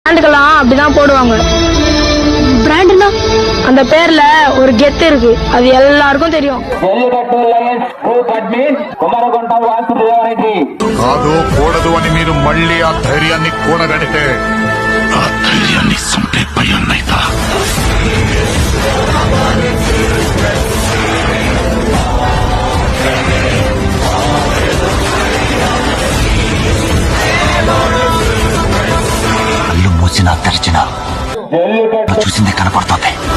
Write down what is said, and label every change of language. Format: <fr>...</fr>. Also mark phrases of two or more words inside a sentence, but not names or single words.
<ta>பிராண்டுக்கெல்லாம் அப்படிதான் போடுவாங்க. பிராண்ட்னா அந்த பேர்ல ஒரு கெத்து இருக்கு, அது எல்லாருக்கும் தெரியும்.</ta> <te>కాదు కూడదు అని మీరు మళ్ళీ ఆ ధైర్యాన్ని కూడగడితే ఆ ధైర్యాన్ని సంపే భయాన్నైతా కళ్ళు మూసినా తెరిచినా చూసింది కనపడుతుంది.</te>